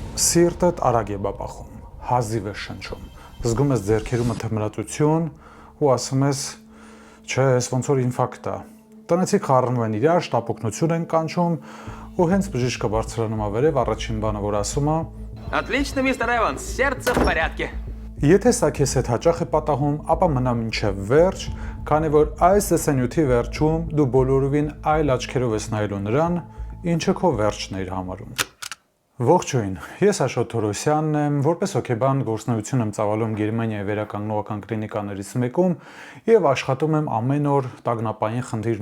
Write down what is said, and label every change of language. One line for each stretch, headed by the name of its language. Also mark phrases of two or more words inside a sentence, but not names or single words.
Armenian: Սիրտդ արագ է բաբախում, հազիվ է շնչում, զգում ես ձեռքերում թմրատություն ու ասում ես, չէ, ես ոնց որ ինֆարկտ է։ Տնեցիք խառնում են իրար, շտապօգնություն են կանչում ու հենց բժիշկը բարձրանում է վերև, առաջին բանը որ ասում է.
Russian: Отлично, мистер Эванс, сердце в порядке.
Armenian: Եթե սա քեզ հետ հաճախ է պատահում, ապա մնա մինչև վերջ, քանի որ այս տեսանյութի վերջում դու բոլորովին այլ աչքերով ես նայելու նրան, ինչը քո վերջն էր համարում։ Ողջույն, ես Աշոտ Թորոսյանն եմ, որպես հոգեբան գործունեություն եմ ծավալում Գերմանիայի վերականգնողական կլինիկաներից մեկում եւ աշխատում եմ ամեն օր տագնապային խնդիր